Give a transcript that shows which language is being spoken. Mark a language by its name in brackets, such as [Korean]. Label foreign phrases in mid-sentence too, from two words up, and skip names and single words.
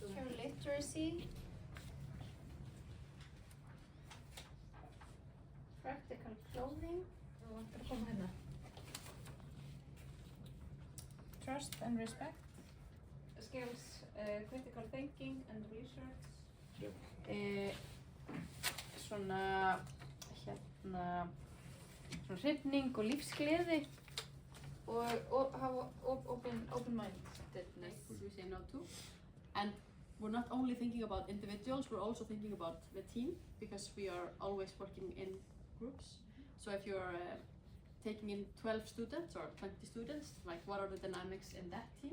[English] Teacher literacy. Practical clothing. Trust and respect. Skills, critical thinking and research. [Icelandic] Svona hrifning og lífsgleði og hafa open-mindedness. [English] we say no to. And we're not only thinking about individuals, we're also thinking about the team, because we are always working in groups. So if you're taking in 12 students or 20 students, like what are the dynamics in that team?